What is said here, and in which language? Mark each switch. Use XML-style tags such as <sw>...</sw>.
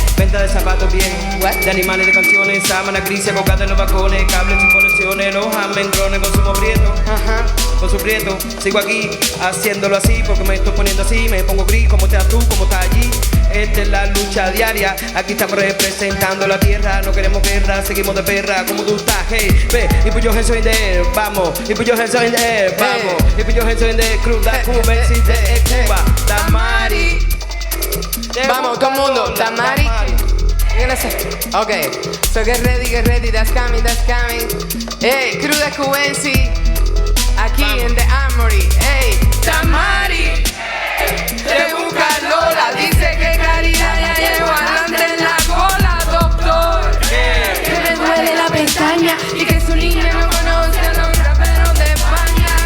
<es>Venta de zapatos bien, de animales, de canciones, sábana, crisis, cocadas en los balcones, cables sin conexiones, los almendrones con su prieto, con su prieto. Sigo aquí haciéndolo así porque me estoy poniendo así, me pongo gris. ¿Cómo estás tú? ¿Cómo estás allí? Esta es la lucha diaria, aquí estamos representando la tierra, no queremos guerra, seguimos de perra. ¿Cómo tú estás?</es> <en>Hey, ve, y put your hands in the air, vamos, y put your hands in the air, vamos, y put your hands in the air.</en> <es>Krudxs Cubensi de Cuba, la Mari. Vamos, todo el mundo, la Mari.</es> <en>Okay, so get ready, that's coming.</en> <es>Hey, Krudxs Cubensi, aquí en the Armory. Hey, Tamari, de un calor, dice que Caridad ya llegó adelante en la cola, doctor. Que me duele la pestaña y que su niña no conoce a los raperos de España.</es>